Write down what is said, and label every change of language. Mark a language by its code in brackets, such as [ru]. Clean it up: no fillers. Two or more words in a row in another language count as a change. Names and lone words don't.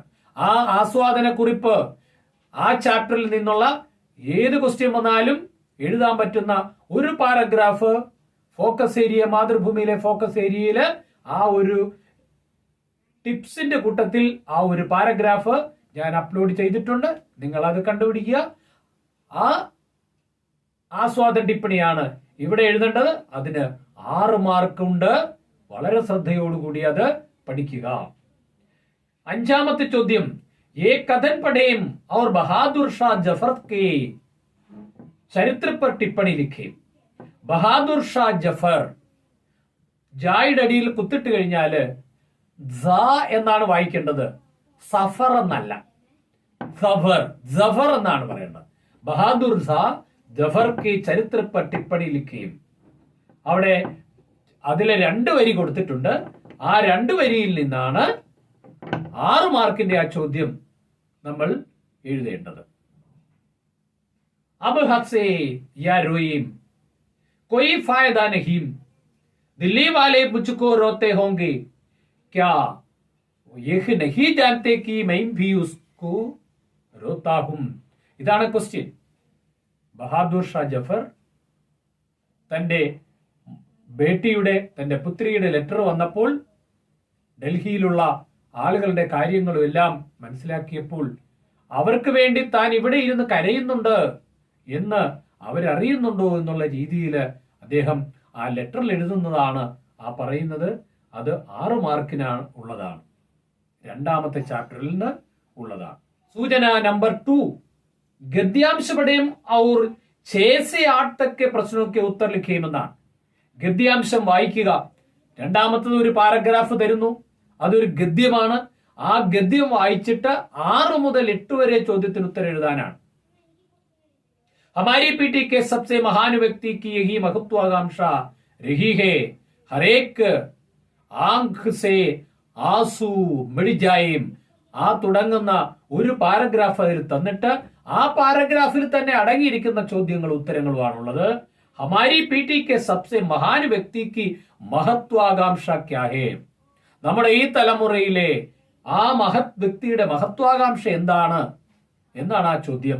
[ml] ആ ആസ്വാദന കുറിപ്പ് ആ ചാപ്റ്ററിൽ നിന്നുള്ള ഏത് ക്വസ്റ്റ്യൻ വന്നാലും എഴുതാൻ പറ്റുന്ന ഒരു [en] paragraph focus area, [ml] മാതൃഭൂമിയിലെ ഫോക്കസ് ഏരിയയിൽ ആ ഒരു ടിപ്സിന്റെ കൂട്ടത്തിൽ ആ ഒരു പാരഗ്രാഫ് ഞാൻ അപ്ലോഡ് ചെയ്തിട്ടുണ്ട്. നിങ്ങൾ അത് കണ്ടുപിടിക്കുക. ആ ആസ്വാദന ടിപ്പണിയാണ് ഇവിടെ എഴുതേണ്ടത്. അതിന് 6 മാർക്കുണ്ട്. വളരെ ശ്രദ്ധയോടുകൂടി അത് പഠിക്കുക. 5ാമത്തെ ചോദ്യം, [hi] ये कथन पढ़ें और बहादुर शाह जफर के ചരിത്ര पर टिप्पणी लिखें. [ml] ബഹാദുർ ഷാ ജഫർ, ജായുടെ അടിയിൽ കുത്തിട്ട് കഴിഞ്ഞാല് എന്നാണ് വായിക്കേണ്ടത്, സഫർ എന്നല്ല, ജഫർ എന്നാണ് പറയേണ്ടത്. [hi] ബഹാദുർ ഷാ ജഫർ के ചരിത്ര पर टिप्पणी लिखें. [ml] അവിടെ അതിലെ 2 വരി കൊടുത്തിട്ടുണ്ട്. ആ 2 വരിയിൽ നിന്നാണ് 6 മാർക്കിന്റെ ആ ചോദ്യം നമ്മൾ എഴുതേണ്ടത്. [hi] अब हक से या रोईम कोई फायदा नहीं, दिल्ली वाले मुझको रोते होंगे क्या, यह नहीं जानते कि मैं भी उसको रोता हूं. [ml] ഇതാണ് ക്വസ്റ്റ്യൻ. ബഹാദുർ ഷാ ജഫർ തന്റെ തന്റെ പുത്രിയുടെ ലെറ്റർ വന്നപ്പോൾ ഡൽഹിയിലുള്ള ആളുകളുടെ കാര്യങ്ങളും എല്ലാം മനസ്സിലാക്കിയപ്പോൾ അവർക്ക് വേണ്ടി താൻ ഇവിടെ ഇരുന്ന് കരയുന്നുണ്ട് എന്ന് അവരറിയുന്നുണ്ടോ എന്നുള്ള രീതിയിൽ അദ്ദേഹം ആ ലെറ്ററിൽ എഴുതുന്നതാണ് ആ പറയുന്നത്. അത് 6 മാർക്കിനാണ് ഉള്ളതാണ്. 2ാമത്തെ ചാപ്റ്ററിൽ നിന്ന് ഉള്ളതാണ്. സൂചന നമ്പർ 2, [hi] ഗദ്यांश पढ़ें और 6 से 8 तक के प्रश्नों के उत्तर लिखें എന്നാണ്. [ml] ഗദ്യാംശം വായിക്കുക. 2ാമത്തത് ഒരു പാരഗ്രാഫ് തരുന്നു, അതൊരു ഗദ്യമാണ്. ആ ഗദ്യം വായിച്ചിട്ട് 6 മുതൽ 8 വരെ ചോദ്യത്തിന് ഉത്തരം എഴുതാനാണ്. [hi] हमारी पीटी के सबसे महान व्यक्ति की यही महत्वाकांक्षा रही है, हरेक आंख से आंसू मिट जाएം. [ml] ആ തുടങ്ങുന്ന ഒരു പാരഗ്രാഫ് അതിൽ തന്നിട്ട് ആ പാരഗ്രാഫിൽ തന്നെ അടങ്ങിയിരിക്കുന്ന ചോദ്യങ്ങളും ഉത്തരങ്ങളുമാണുള്ളത്. [hi] हमारी पीढ़ी के सबसे महान व्यक्तिक महत्वाकांक्षा क्या है. [ml] നമ്മുടെ ഈ തലമുറയിലെ ആ മഹത് വ്യക്തിയുടെ മഹത്വാകാംക്ഷ എന്താണ് എന്നാണ് ആ ചോദ്യം.